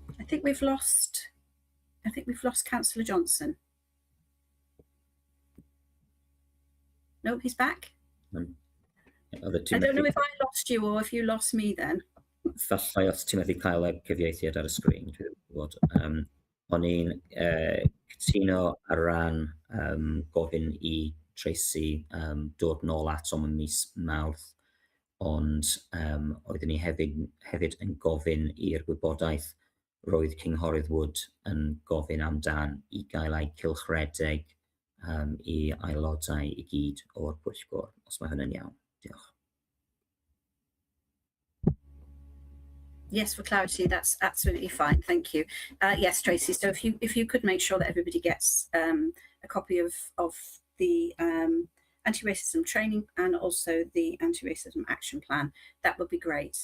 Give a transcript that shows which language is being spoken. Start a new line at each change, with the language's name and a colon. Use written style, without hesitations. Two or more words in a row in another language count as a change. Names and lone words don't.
English: think we've lost Councillor Johnson. No, he's back. I don't know if I lost you or if you lost me then.
Welsh: Falle os ti'n medru cael y cyfieithiad ar y sgrin, dwi'n gwybod. O'n i'n cytuno ar ran gofyn i Tracy dod nôl at o'n mis Mawrth, ond oeddwn ni hefyd yn gofyn i'r gwybodaeth roedd Cynghorydd Wood yn gofyn amdan i gael ei cylchredeg i aelodau i gyd o'r Pwyllgor, os mae hynny'n iawn. Diolch.
English: Yes, for clarity, that's absolutely fine. Thank you. Yes, Tracy. So if you could make sure that everybody gets a copy of the anti-racism training and also the anti-racism action plan, that would be great.